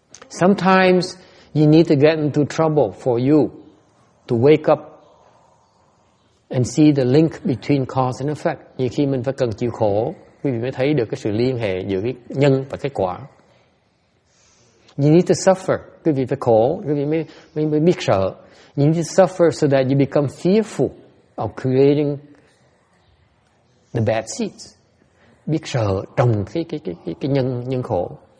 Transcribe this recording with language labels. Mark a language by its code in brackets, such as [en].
[en] Sometimes you need to get into trouble for you to wake up and see the link between cause and effect. [vi] Nhiều khi mình phải cần chịu khổ, quý vị mới thấy được cái sự liên hệ giữa cái nhân và cái quả. [en] You need to suffer. [vi] Quý vị phải khổ, quý vị mới biết sợ. [en] You need to suffer so that you become fearful of creating the bad seeds. [vi] Biết sợ trồng cái nhân khổ.